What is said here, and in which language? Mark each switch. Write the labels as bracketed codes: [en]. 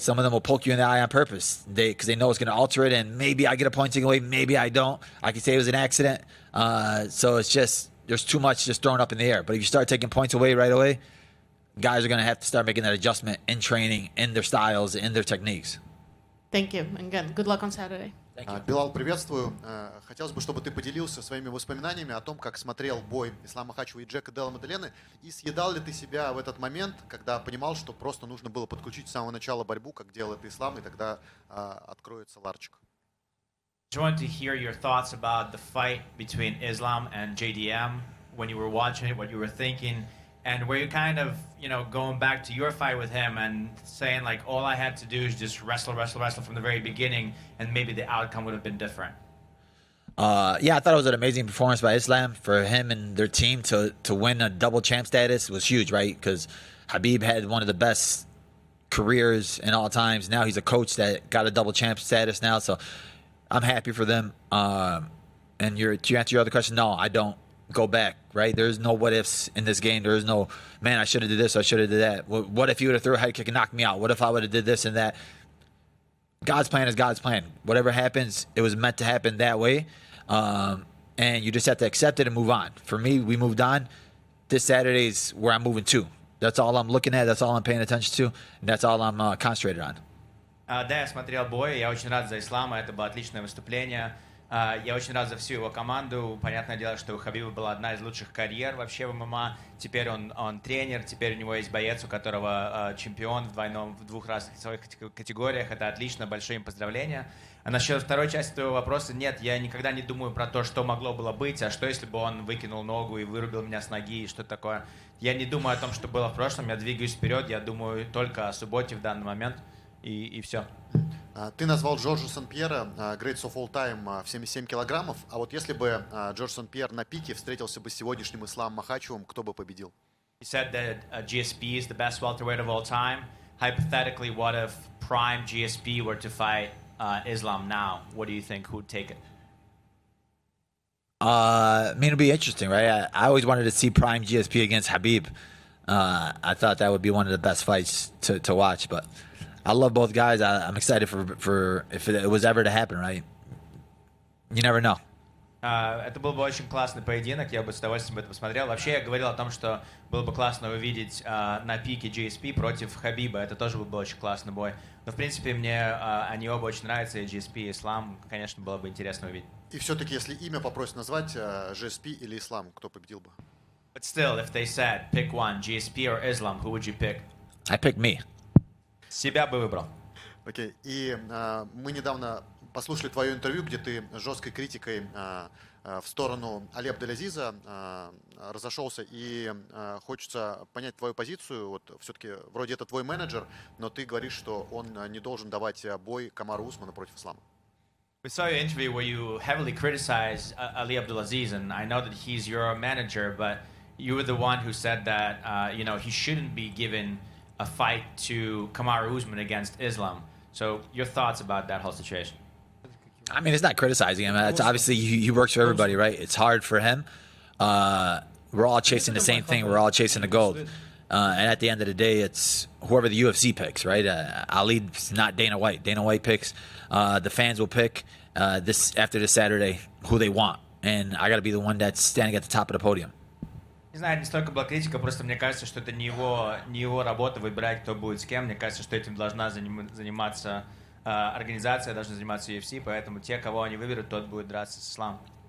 [en] Some of them will poke you in the eye on purpose because they know it's going to alter it, and maybe I get a point taken away, maybe I don't. I can say it was an accident. So it's just there's too much just thrown up in the air. But if you start taking points away right away, guys are going to have to start making that adjustment in training, in their styles, in their techniques. Thank you. And again, good luck on Saturday. [ru] Белал, приветствую. Хотелось бы, чтобы ты поделился своими воспоминаниями о том, как смотрел бой Ислама Махачева и Джека Делла Маделены, и съедал ли ты себя в этот момент, когда понимал, что просто нужно было подключить с самого начала борьбу, как делал это Ислам, и тогда откроется ларчик. [en] I just wanted to hear your thoughts about the fight between Islam and JDM when you were watching it, what you were thinking, and were you kind of, going back to your fight with him and saying, like, all I had to do is just wrestle from the very beginning, and maybe the outcome would have been different? Yeah, I thought it was an amazing performance by Islam. For him and their team to win a double champ status was huge, right? Because Habib had one of the best careers in all times. Now he's a coach that got a double champ status now, so I'm happy for them. And to answer your other question, no, I don't go back, right? There's no what ifs in this game. There is no, man, I should have did this, I should have did that. What if he would have threw a head kick and knocked me out? What if I would have did this and that? God's plan is God's plan. Whatever happens, it was meant to happen that way. And you just have to accept it and move on. For me, we moved on. This Saturday is where I'm moving to. That's all I'm looking at. That's all I'm paying attention to. And that's all I'm concentrated on. [ru] Да, я смотрел бой, я очень рад за Ислама, это было отличное выступление. Я очень рад за всю его команду. Понятное дело, что у Хабиба была одна из лучших карьер вообще в ММА. Теперь он тренер, теперь у него есть боец, у которого чемпион в 2 разных весовых категориях. Это отлично, большое им поздравления. А насчет второй части твоего вопроса, нет, я никогда не думаю про то, что могло было быть, а что если бы он выкинул ногу и вырубил меня с ноги, и что такое. Я не думаю о том, что было в прошлом, я двигаюсь вперед, я думаю только о субботе в данный момент. И все. Ты назвал Джорджа Сан-Пьера [en] Greats of All Time [ru] в 77 килограммов. А вот если бы Джордж Сан-Пьер на пике встретился бы с сегодняшним Исламом Махачевым, кто бы победил? [en] He said that GSP is the best welterweight of all time. Hypothetically, what if prime GSP were to fight Islam now? What do you think? Who'd take it? I mean, it'll be interesting, right? I always wanted to see Prime GSP against Habib. I thought that would be one of the best fights to watch, but I love both guys. I'm excited for if it was ever to happen, right? You never know. [ru] Это был бы очень классный поединок, я бы с удовольствием это посмотрел. Вообще, я говорил о том, что было бы классно увидеть на пике GSP против Хабиба. Это тоже был бы очень классный бой. Но, в принципе, мне они оба очень нравятся, и GSP, и Ислам, конечно, было бы интересно увидеть. И все-таки, если имя попросят назвать, GSP или Ислам, кто победил бы? [en] But still, if they said, pick one, GSP or Islam, who would you pick? I pick me. [ru] Себя бы выбрал. Окей. И мы недавно послушали твое интервью, где ты жесткой критикой в сторону Али Абделязиза разошелся, и хочется понять твою позицию. Вот все-таки вроде это твой менеджер, но ты говоришь, что он не должен давать бой Камару Усману против Ислама. [en] We saw your interview where you heavily criticized Ali Abdelaziz, and I know that he's your manager, but you were the one who said that he shouldn't be given a fight to Kamaru Usman against Islam. So your thoughts about that whole situation? I mean, it's not criticizing him. It's obviously he works for everybody, right? It's hard for him. We're all chasing the same thing. We're all chasing the gold. And at the end of the day, it's whoever the UFC picks, right? Ali's not Dana White. Dana White picks. The fans will pick after this Saturday who they want. And I got to be the one that's standing at the top of the podium. [ru] Не знаю, не столько была критика, просто мне кажется, что это не его работа выбирать, кто будет с кем. Мне кажется, что этим должна заниматься организация, должна заниматься UFC, поэтому те, кого они выберут, тот будет драться с Исламом.